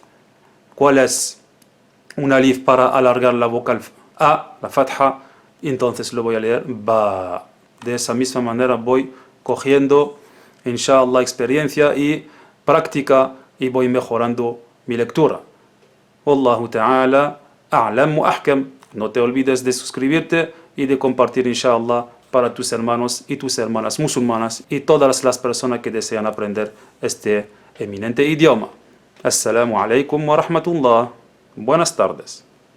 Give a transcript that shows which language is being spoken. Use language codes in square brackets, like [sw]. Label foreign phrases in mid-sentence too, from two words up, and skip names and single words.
[es] ¿Cuál es? Un alif para alargar la vocal a, la fatha, y entonces lo voy a leer ba. De esa misma manera voy cogiendo, inshallah, experiencia y práctica y voy mejorando mi lectura. [ar] والله تعالى أعلم وأحكم. [es] No te olvides de suscribirte y de compartir, inshallah, para tus hermanos y tus hermanas musulmanas y todas las personas que desean aprender este eminente idioma. [ar] السلام عليكم ورحمة الله. [es] Buenas tardes.